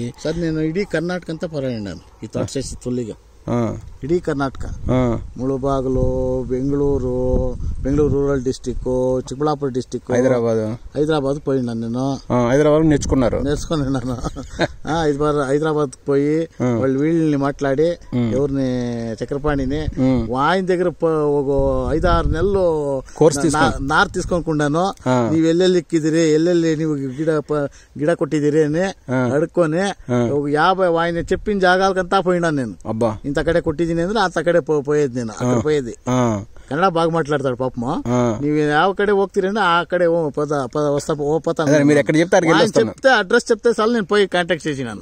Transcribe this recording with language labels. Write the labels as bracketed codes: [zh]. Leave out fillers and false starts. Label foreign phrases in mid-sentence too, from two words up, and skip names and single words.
[te] సార్ నేను ఇడీ కర్ణాటక అంతా పర్వాలేదు ఈ తోట చేసి తొలిగా, ఇడీ కర్ణాటక ముಳುబాగులు, బెంగళూరు రూరల్ డిస్టిక్, చిಕ್ಕಬಳ್ಳಾಪುರ డిస్టిక్, హైదరాబాద్ పోయినాను నేను. హైదరాబాద్ నేర్చుకున్నాను. హైదరాబాద్ పోయి వాళ్ళు వీళ్ళని మాట్లాడి ఎవరిని చక్రపాణిని ఆయన దగ్గర ఒక 5-6 నెలలు నార్ తీసుకోకుండాను, నీవు [kn] ಎಲ್ಲೆಲ್ಲಿ ಇಕ್ಕಿದಿರಿ, ಎಲ್ಲೆಲ್ಲಿ ನೀವು ಗಿಡ ಕೊಟ್ಟಿದ್ದೀರಿ [te] అని అడుక్కొని ఒక 50 ఆయన చెప్పిన జాగాలకంతా పోయినాను నేను. ఇంత అక్కడే [kn] ಕೊಟ್ಟಿದ್ದೀನಿ ಅಂದ್ರೆ [te] అంత అక్కడే పోయేది, నేను అక్కడ పోయేది. కన్నడ బాగా మాట్లాడతాడు పాపము. నీవు [kn] ಯಾವ ಕಡೆ ಹೋಗ್ತೀರೇನೋ [te] ఆ కడే చెప్తే అడ్రస్ చెప్తే చాలు, నేను పోయి కాంటాక్ట్ చేసినాను.